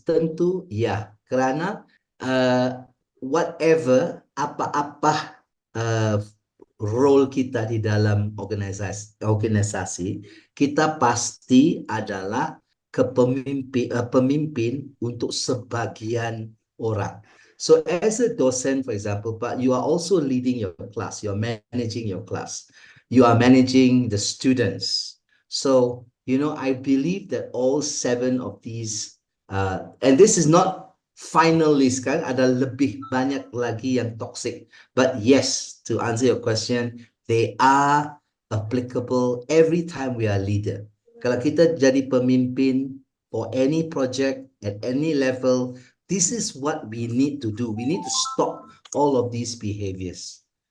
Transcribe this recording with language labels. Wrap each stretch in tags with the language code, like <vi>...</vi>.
<id>Tentu ya, kerana</id> <en>whatever,</en> <id>apa-apa role kita di dalam organisasi, kita pasti adalah pemimpin untuk sebagian orang.</id> <en>So as a docent, for example, Pak, you are also leading your class, you are managing your class, you are managing the students. So, I believe that all 7 of these, and this is not final list, kan?</en> <id>Ada lebih banyak lagi yang toxic.</id> <en>But yes, to answer your question, they are applicable every time we are leader.</en> <id>Kalau kita jadi pemimpin</id> <en>for any project at any level, this is what we need to do. We need to stop all of these behaviors.</en>